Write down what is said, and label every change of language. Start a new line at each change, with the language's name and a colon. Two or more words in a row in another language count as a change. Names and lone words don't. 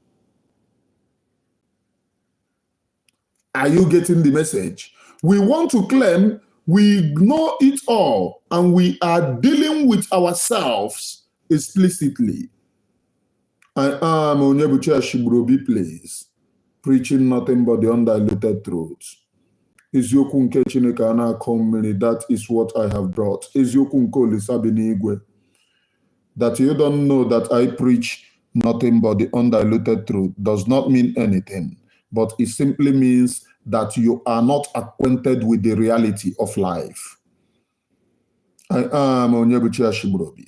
English: Are you getting the message? We want to claim we know it all and we are dealing with ourselves explicitly. I am Onyebuchi Ashibrobi Place, preaching nothing but the undiluted truth.
Igbo: Eziokwu nke Chineke ana-akọ mmiri,
English: that is what I have brought.
Igbo: Eziokwu nke Olisa bi n'igwe.
English: That you don't know that I preach nothing but the undiluted truth does not mean anything, but it simply means that you are not acquainted with the reality of life. I am Onyebuchi Ashibrobi.